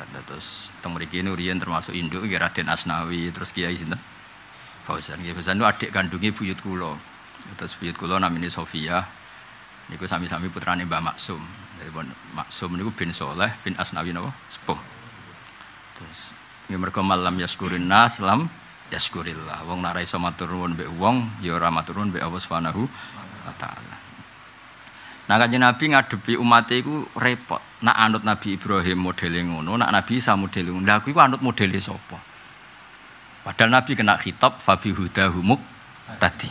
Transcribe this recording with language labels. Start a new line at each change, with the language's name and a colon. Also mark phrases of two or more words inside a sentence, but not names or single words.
Javanese: Terus teng mriki niku riyen termasuk induk Raden Asnawi, terus Kiai sinten? Fauzan. Nggih Fauzan niku adik kandunge buyut kula. Terus buyut kula namine Sofia. Niku sami-sami putrane Mbah Maksum. Maksum niku bin Soleh bin Asnawi napa? Sepuh. Terus nggih mergo
Arabic: من لم يشكر الناس لم يشكر الله.
Javanese: Wong nek ora iso matur nuwun mbek wong ya ora matur nuwun mbek
Arabic: الله سبحانه وتعالى.
Javanese: Nah Kanjeng Nabi ngadepi umat iku repot. Nak anut Nabi Ibrahim modele ngono, nak Nabi Isa modele ngono. Lah aku iku anut modele sapa? Padahal Nabi kena khitab
Arabic: فبهداهم اقتده
Javanese: tadi.